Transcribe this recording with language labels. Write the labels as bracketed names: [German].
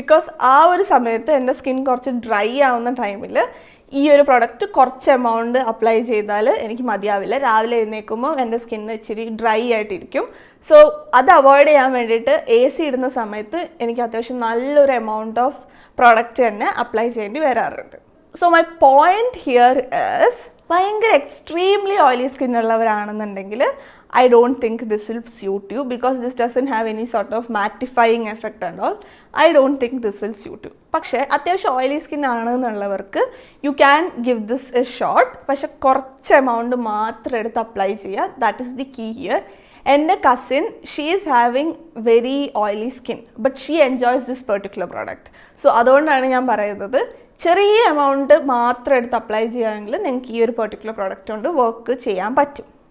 [Malayalam] Because ആ ഒരു സമയത്ത് എൻ്റെ സ്കിൻ കുറച്ച് ഡ്രൈ ആവുന്ന ടൈമിൽ ഈ ഒരു പ്രൊഡക്റ്റ് കുറച്ച് എമൗണ്ട് അപ്ലൈ ചെയ്താൽ എനിക്ക് മതിയാവില്ല. രാവിലെ എഴുന്നേൽക്കുമ്പോൾ എൻ്റെ സ്കിന്ന് ഇച്ചിരി ഡ്രൈ ആയിട്ടിരിക്കും. സോ അത് അവോയ്ഡ് ചെയ്യാൻ വേണ്ടിയിട്ട് AC ഇടുന്ന സമയത്ത് എനിക്ക് അത്യാവശ്യം നല്ലൊരു എമൗണ്ട് ഓഫ് പ്രോഡക്റ്റ് തന്നെ അപ്ലൈ ചെയ്യേണ്ടി വരാറുണ്ട്. [English] so my point here is, [Malayalam] ഭയങ്കര extremely oily skin ഉള്ളവരാണെന്നുണ്ടെങ്കിൽ [English] I don't think this will suit you because this doesn't have any sort of mattifying effect and all. I don't think this will suit you. [Malayalam] പക്ഷേ അത്യാവശ്യം oily skin ആണെന്നുള്ളവർക്ക് [English] You can give this a shot. [Malayalam] പക്ഷെ കുറച്ച് amount മാത്രം എടുത്ത് apply ചെയ്യുക. [English] That is the key here. [Malayalam] എൻ്റെ cousin, [English] She is having very oily skin but she enjoys this particular product. [Malayalam] So അതുകൊണ്ടാണ് ഞാൻ പറയുന്നത്, ചെറിയ എമൗണ്ട് മാത്രം എടുത്ത് അപ്ലൈ ചെയ്യുകയാണെങ്കിൽ നിങ്ങൾക്ക് ഈ ഒരു പെർട്ടിക്കുലർ പ്രോഡക്റ്റ് കൊണ്ട് വർക്ക് ചെയ്യാൻ പറ്റും.